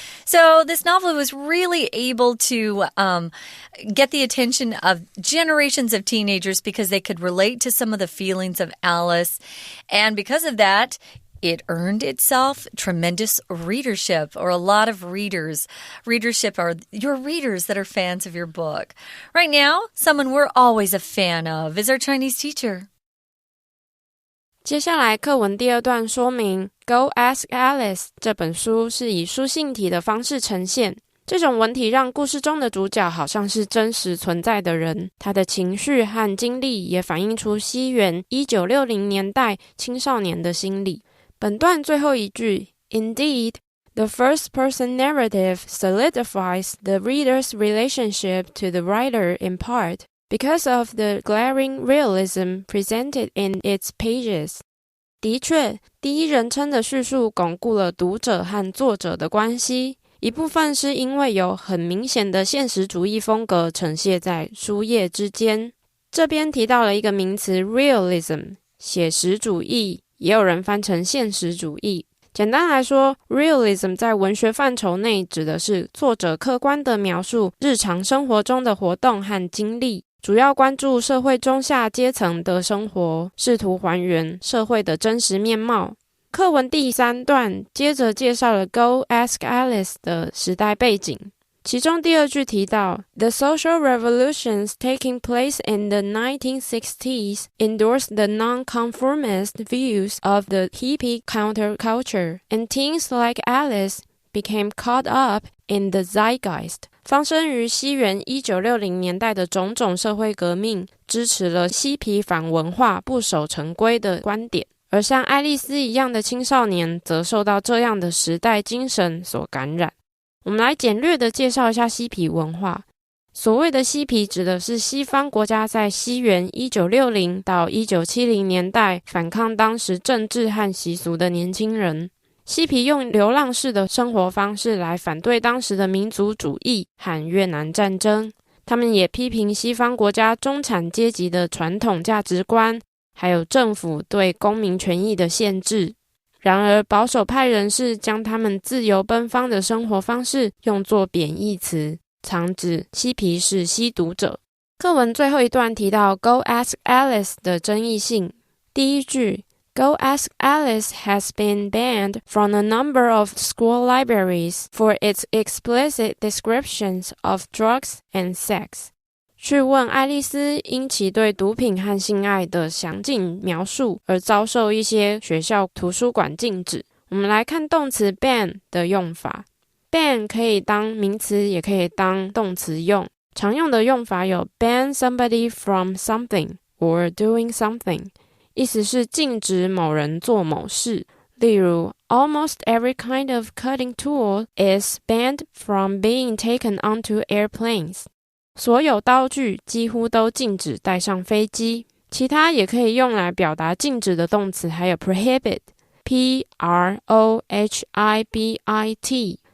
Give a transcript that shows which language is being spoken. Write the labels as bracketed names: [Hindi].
[English] So this novel was really able to get the attention of generations of teenagers because they could relate to some of the feelings of Alice. And because of that, it earned itself tremendous readership, or a lot of readers. Readership are your readers that are fans of your book. Right now, someone we're always a fan of is our Chinese teacher. [Chinese] 接下来课文第二段说明 Go Ask Alice 这本书是以书信体的方式呈现。这种文体让故事中的主角好像是真实存在的人，他的情绪和经历也反映出西元1960年代青少年的心理。本段最后一句 [English] Indeed, the first-person narrative solidifies the reader's relationship to the writer in part because of the glaring realism presented in its pages. [Chinese] 的确，第一人称的叙述巩固了读者和作者的关系，一部分是因为有很明显的现实主义风格呈现在书页之间。这边提到了一个名词 realism， 写实主义，也有人翻成现实主义。简单来说 realism 在文学范畴内指的是作者客观地描述日常生活中的活动和经历，主要关注社会中下阶层的生活，试图还原社会的真实面貌。课文第三段接着介绍了 [English] Go Ask Alice [Chinese] 的时代背景，其中第二句提到 [English] The social revolutions taking place in the 1960s endorsed the nonconformist views of the hippie counterculture, and teens like Alice became caught up in the zeitgeist. [Chinese] 发生于西元1960年代的种种社会革命，支持了嬉皮反文化、不守成规的观点，而像爱丽丝一样的青少年则受到这样的时代精神所感染。我们来简略地介绍一下嬉皮文化。所谓的嬉皮指的是西方国家在西元1960到1970年代反抗当时政治和习俗的年轻人。嬉皮用流浪式的生活方式来反对当时的民族主义和越南战争，他们也批评西方国家中产阶级的传统价值观，还有政府对公民权益的限制。然而保守派人士将他们自由奔放的生活方式用作贬义词，常指嬉皮是吸毒者。课文最后一段提到 Go Ask Alice 的争议性。第一句 [English] Go Ask Alice has been banned from a number of school libraries for its explicit descriptions of drugs and sex. [Chinese] 去问爱丽丝因其对毒品和性爱的详尽描述而遭受一些学校图书馆禁止。我们来看动词 ban 的用法。ban 可以当名词，也可以当动词用。常用的用法有 [English] ban somebody from something or doing something， [Chinese] 意思是禁止某人做某事。例如 [English] Almost every kind of cutting tool is banned from being taken onto airplanes。 [Chinese] 所有刀具几乎都禁止带上飞机。其他也可以用来表达禁止的动词还有 prohibit P-R-O-H-I-B-I-T。